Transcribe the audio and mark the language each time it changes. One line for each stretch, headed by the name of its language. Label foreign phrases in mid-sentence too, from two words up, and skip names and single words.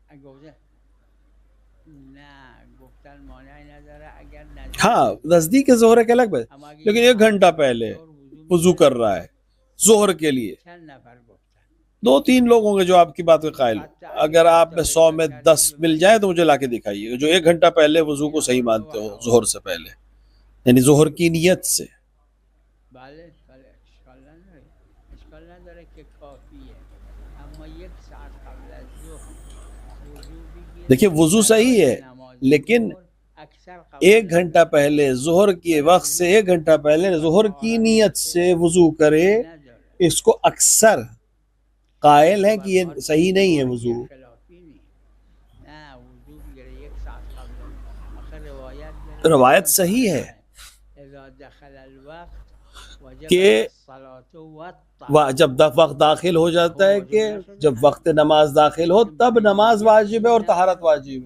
Urdu: ہاں نزدیک ظہر کے الگ بات، لیکن 1 گھنٹہ پہلے وضو کر رہا ہے ظہر کے لیے. 2-3 لوگ ہوں گے جو آپ کی بات کے قائل ہو. اگر آپ میں 100 میں 10 مل جائے تو مجھے لا کے دکھائیے جو 1 گھنٹہ پہلے وضو کو صحیح مانتے ہو ظہر سے پہلے، یعنی ظہر کی نیت سے.
Persian: اشکال نداره که کافیه، اما 1 ساعت قبل از ظهر وضو بگیره.
Urdu: دیکھیے وضو صحیح ہے، لیکن 1 گھنٹہ پہلے ظہر کے وقت سے 1 گھنٹہ پہلے ظہر کی نیت سے وضو کرے، اس کو اکثر قائل ہیں کہ یہ صحیح نہیں ہے وضو. روایت صحیح ہے کہ جب وقت داخل ہو جاتا ہے کہ جب وقت نماز داخل ہو تب نماز واجب ہے اور طہارت واجب ہے.